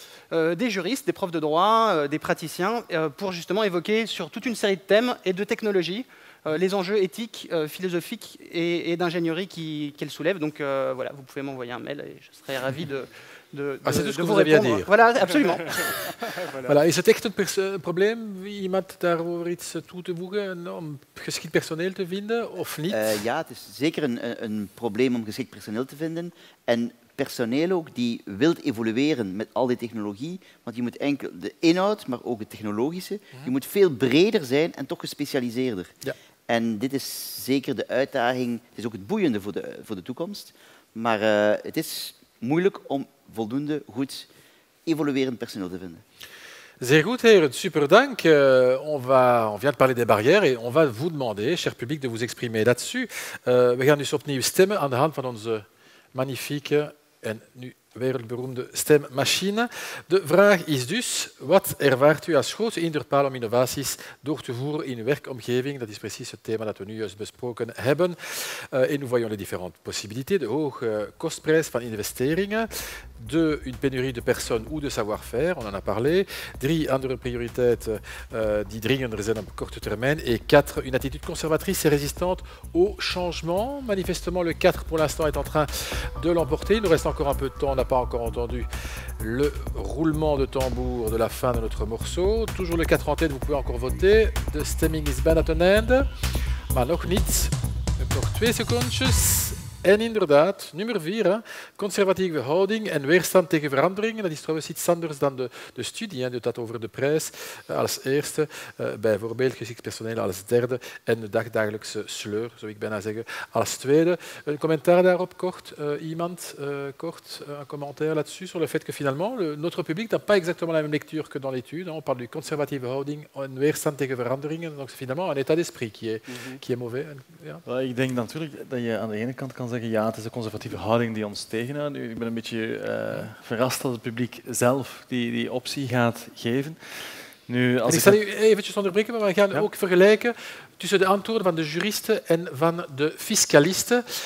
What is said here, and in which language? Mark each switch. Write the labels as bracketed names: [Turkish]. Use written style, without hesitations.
[French] des juristes, des profs de droit, des praticiens, pour justement évoquer sur toute une série de thèmes et de technologies les enjeux éthiques, philosophiques et d'ingénierie qu'elle soulève. Donc voilà, vous pouvez m'envoyer un mail et je serai ravi de c'est tout ce que vous vous aviez à répondre. dire. Voilà, absolument. Voilà. [Dutch] Is het echt een probleem, iemand daarover iets toe te voegen, om geschikt personeel te vinden, of niet? Ja, het is zeker een probleem om geschikt personeel te vinden. En personeel ook die wil evolueren met al die technologie, want je moet enkel de inhoud, maar ook het technologische, je moet veel breder zijn en toch gespecialiseerder. Ja. En dit is zeker de uitdaging, het is ook het boeiende voor de toekomst, maar het is moeilijk om voldoende goed evoluerend personeel te vinden. Zeer goed, heren. Super dank. [French] On vient de parler des barrières et on va vous demander, cher public, de vous exprimer là-dessus. [Dutch] We gaan dus opnieuw stemmen aan de hand van onze magnifieke en nu wereldberoemde stemmachine. De vraag is dus, wat ervaart u als grootste hinderpaal om innovaties door te voeren in uw werkomgeving? Dat is precies het thema dat we nu juist besproken hebben. [French] Et nous voyons les différentes possibilités. [Dutch] De hoge kostprijs van investeringen, [French] une pénurie de personnes ou de savoir-faire, on en a parlé. [Dutch] 3 andere prioriteiten die dringender zijn op korte termijn. [French] Et 4, une attitude conservatrice et résistante au changement. Manifestement, le 4 pour l'instant est en train de l'emporter. Il nous reste encore un peu de temps. On n'a pas encore entendu le roulement de tambour de la fin de notre morceau. Toujours le 4 en tête, vous pouvez encore voter. [Dutch] De stemming is bijna ten einde. Maar nog niet. Nog 2 secondjes. En inderdaad, nummer 4, conservatieve houding en weerstand tegen veranderingen. Dat is trouwens iets anders dan de studie. Dat over de prijs als eerste, bijvoorbeeld geschikt personeel als derde en de dagdagelijkse sleur, zou ik bijna zeggen, als tweede. Een commentaar daarop, kort. Iemand, kort, [French] un commentaire là-dessus, sur le fait que finalement, notre public n'a pas exactement la même lecture que dans l'étude. On parle de [Dutch] conservatieve houding en weerstand tegen veranderingen. [French] Donc c'est finalement un état d'esprit qui est mauvais. [Dutch] Ja. Ik denk natuurlijk dat je aan de ene kant kan zeggen, ja, het is de conservatieve houding die ons tegenhoudt. Ik ben een beetje verrast dat het publiek zelf die optie gaat geven. Nu, als ik zal u eventjes onderbreken, maar we gaan ook vergelijken tussen de antwoorden van de juristen en van de fiscalisten.